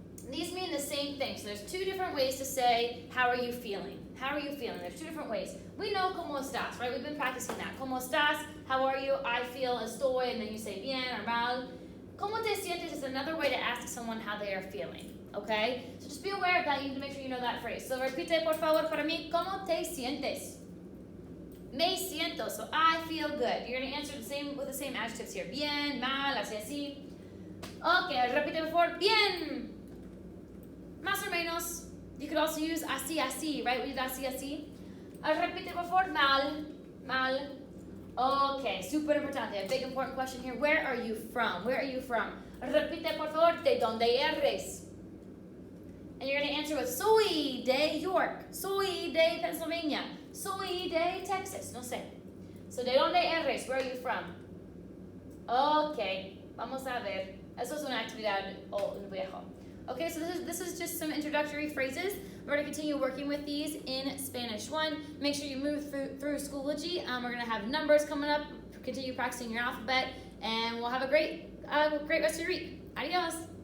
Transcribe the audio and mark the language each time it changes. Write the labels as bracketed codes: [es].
[en] These mean the same thing. So there's two different ways to say, how are you feeling? How are you feeling? There's two different ways. We know [es] como estás, [en] right? We've been practicing that. [es] Como estás? [en] How are you? I feel estoy, and then you say bien or mal. [es] Como te sientes [en] is another way to ask someone how they are feeling, okay? So just be aware of that. You need to make sure you know that phrase. [es] So repite por favor para mí, ¿cómo te sientes? Me siento. [en] So I feel good. You're going to answer the same with the same adjectives here. [es] Bien, mal, así. Okay, repite por favor, bien. Más o menos. [en] You could also use así, right? We did así. [es] Repite por favor, mal. [en] Okay, [es] super importante. [en] A big important question here. Where are you from? Where are you from? [es] Repite por favor, ¿de dónde eres? [en] And you're going to answer with [es] soy de York, soy de Pennsylvania, soy de Texas. No sé. [en] So, [es] ¿de dónde eres? [en] Where are you from? [es] Ok, vamos a ver. Eso es una actividad viejo. [en] Okay, so this is just some introductory phrases. We're going to continue working with these in Spanish 1. Make sure you move through Schoology. We're going to have numbers coming up. Continue practicing your alphabet, and we'll have a great rest of your week. Adios.